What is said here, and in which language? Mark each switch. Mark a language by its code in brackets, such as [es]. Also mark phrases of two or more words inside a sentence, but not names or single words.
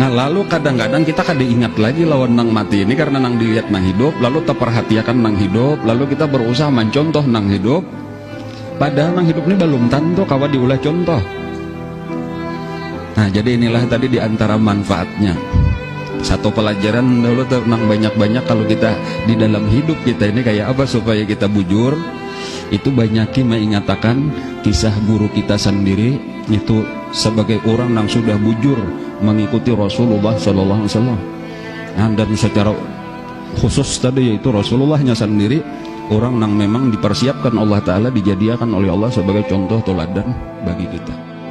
[bjn] Nah lalu kadang-kadang kita kada ingat lagi lawan nang mati ini karena nang dilihat nang hidup, lalu terperhatikan nang hidup, lalu kita berusaha mencontoh nang hidup, padahal nang hidup ini belum tentu kawa diulah contoh. Nah jadi inilah tadi diantara manfaatnya. Satu pelajaran dulu nang banyak-banyak kalau kita di dalam hidup kita ini kayak apa supaya kita bujur, itu banyaki mengatakan kisah guru kita sendiri itu sebagai orang yang sudah bujur mengikuti Rasulullah [ar] Sallallahu Alaihi Wasallam. [bjn] Nah, dan secara khusus tadi yaitu Rasulullahnya sendiri orang yang memang dipersiapkan Allah Ta'ala, dijadikan oleh Allah sebagai contoh teladan bagi kita.